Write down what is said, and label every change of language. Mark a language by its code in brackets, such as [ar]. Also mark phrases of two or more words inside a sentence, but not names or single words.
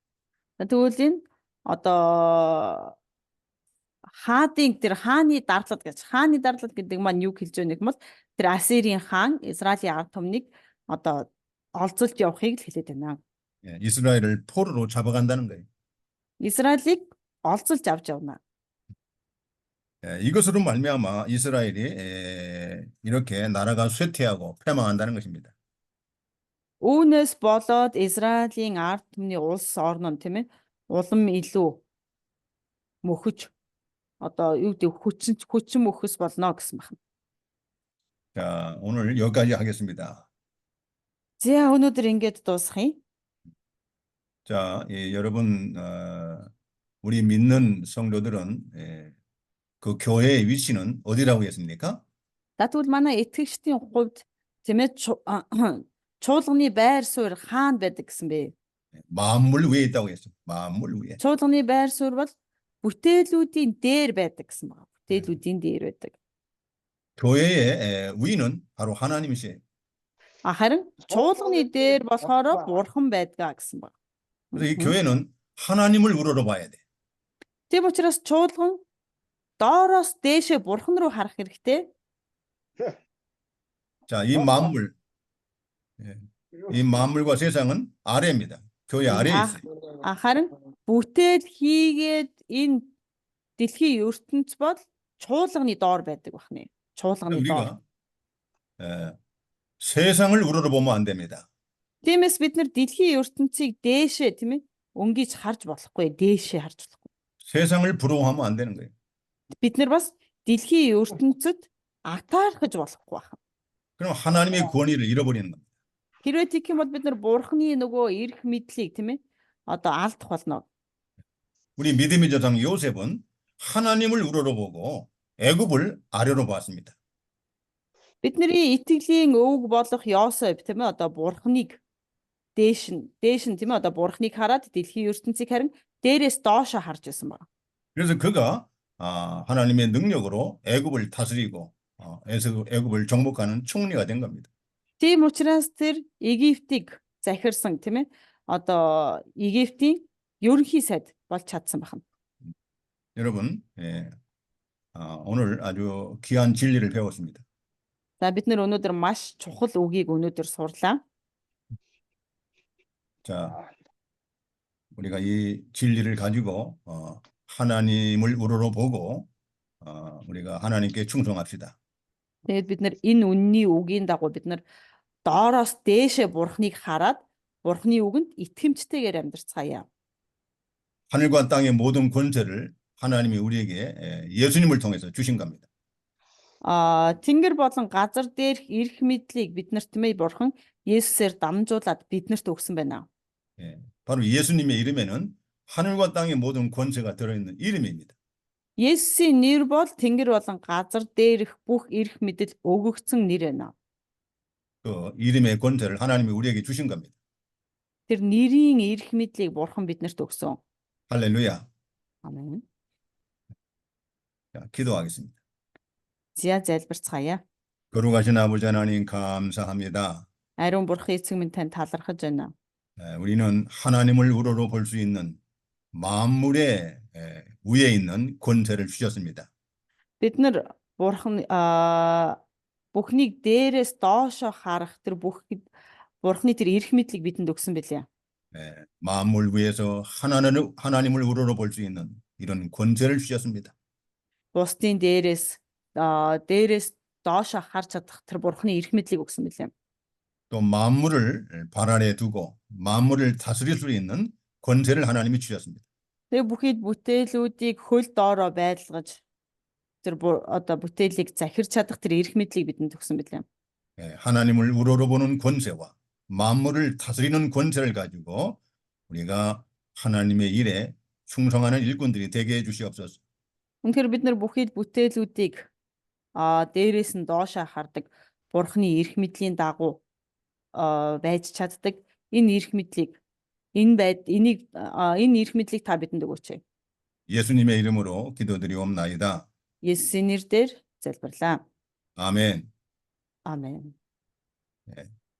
[mn] Тэгвэл энэ одоо тэр хааны дарлал гэдэг маань юу хэлж байгаа юм бол тэр Ассирийн хаан Израилийн ард түмнийг одоо олзолж явахыг л хэлээд байна. [ko] 예, 이스라엘을 포로로 잡아간다는 거예요. [mn] Израилийг олзолж авч явна. [ko] 예, 이것으로 말미암아 이스라엘이 이렇게 나라가 쇠퇴하고 패망한다는 것입니다. [mn] Үүнээс болоод Израилийн ард түмний улс орн нь тийм ээ улам илүү мөхөж одоо юу гэдэг хүчин мөхөс болно гэсэн байна. [ko] 자, 오늘 여기까지 하겠습니다. [mn] За өнөөдөр ингэж дуусгая. [ko] 자, 여러분 우리 믿는 성도들은 그 교회의 위치는 어디라고 했습니까? [mn] За тэгвэл манай итгэгчдийн хувьд тийм ээ чуулганы байр суурь хаана байдаг гэсэн бэ? [ko] 만물 위에 있다고 했어요. 만물 위에. [mn] Чуулганы байр суурь бол бүтээлүүдийн дээр байдаг гэсэн байна. Бүтээлүүдийн дээр байдаг. [ko] 교회의 위는 바로 하나님이시에요. [mn] Харин чуулганы дээр болохоор бурхан байдгаа гэсэн байна. [ko] 그래서 이 교회는 하나님을 우러러봐야 돼. [mn] Тийм учраас чуулган доороос дээшээ бурхан руу харах хэрэгтэй. [ko] 자, 이 만물과 세상은 아래입니다. 교회 아래에 있어요. [mn] Харин бүтээл хийгээд энэ дэлхийн ертөнц бол чуулганы доор байдаг байна. Чуулганы доор. [ko] 우리가 세상을 우러러보면 안 됩니다. [mn] Тиймээс бид нар дэлхийн ертөнцийг дээшээ тийм ээ өнгийж харж болохгүй, дээшээ харж болохгүй. [ko] 세상을 부러워하면 안 되는 거예요. [mn] Бид нар бас дэлхийн ертөнцид атаархаж болохгүй байна. [ko] 그럼 하나님의 권위를 잃어버리는 겁니다. [mn] Хэрвээ тэгэх юм бол бид нар бурхны нөгөө эрх мэдлийг тийм ээ одоо алдах болно. [ko] 우리 믿음의 조상 요셉은 하나님을 우러러보고 애굽을 아래로 봤습니다. [mn] Бидний итгэлийн өвөг болох Йосеф тийм ээ одоо бурхныг дээш нь тийм ээ одоо бурхныг хараад дэлхийн ертөнцийг харин дээрээс доошо харж байсан байна. [ko] 그래서 그가 하나님의 능력으로 애굽을 다스리고 애굽을 정복하는 총리가 된 겁니다. [mn] Тийм учраас тэр Египтийг захирсан тийм ээ одоо Египтийн ерөнхий сайд болж чадсан байна. [ko] 여러분, 오늘 아주 귀한 진리를 배웠습니다. [mn] За бид нэр өнөөдөр маш чухал үгийг өнөөдөр сурлаа. [ko] 자, 우리가 이 진리를 가지고 하나님을 우러러보고 우리가 하나님께 충성합시다. [mn] Тэгээд бид нэр энэ үнний үгийн дагуу бид нэр доороос дээшээ Бурхныг хараад Бурхны үгэнд итгэмжтэйгээр амьдрцгаая. [ko] 하늘과 땅의 모든 권세를 하나님이 우리에게 예수님을 통해서 주신 겁니다. [mn] Тэнгэр болон газар дээрх эрх мэдлийг биднэрт мэй Бурхан Есүсээр дамжуулаад биднэрт өгсөн байна. [ko] 예, 바로 예수님의 이름에는 하늘과 땅의 모든 권세가 들어있는 이름입니다. [mn] Есүсийн нэр бол тэнгэр болон газар дээрх бүх эрх мэдэл өгөгдсөн нэр байна. [ko] 그 이름의 권세를 하나님이 우리에게 주신 겁니다. [mn] Тэр нэрийн эрх мэдлийг Бурхан биднэрт өгсөн. [ko] 할렐루야. [mn] Амен. [ko] 자, 기도하겠습니다. [mn] За залбирцгаая. [ko] 거룩하신 아버지 하나님 감사합니다. [mn] Ариун Бурхан эцэг минь танд талархаж байна. [ko] 우리는 하나님을 우러러 볼 수 있는 만물의 위에 있는 권세를 주셨습니다. [mn] Бид нар Бурхан бүхнийг дээрээс доошо харах тэр Бурханы тэр эрх мэдлийг бидэнд өгсөн байлээ. [ko] 만물 위에서 하나님을 우러러 볼 수 있는 이런 권세를 주셨습니다. [mn] Бусдын дээрээс доошо харж чадах тэр Бурханы эрх мэдлийг өгсөн байлээ. [ko] 또 만물을 발 아래 두고 만물을 다스릴 수 있는 권세를 하나님이 주셨습니다. [mn] Тэгээ бүхий бүтээлүүдийг хөл доороо байлгаж тэр бүтээлийг захирч чадах тэр эрх мэдлийг бидэнд өгсөн байлээ. [ko] 하나님을 우러러보는 권세와 만물을 다스리는 권세를 가지고 우리가 하나님의 일에 충성하는 일꾼들이 되게 해주시옵소서. [mn] Үнэхээр бид нар бүхий бүтээлүүдийг дээрээс нь доошоо хардаг Бурханы эрх мэдлийн дагуу байж чаддаг энэ эрх мэдлийг энэ эрх мэдлийг та бидэнд өгөөч. [ko] 예수님의 이름으로 기도드리옵나이다. [mn] Есүсийн нэрээр залбирлаа. [ko] 아멘. [mn] Амен. [ko] 예.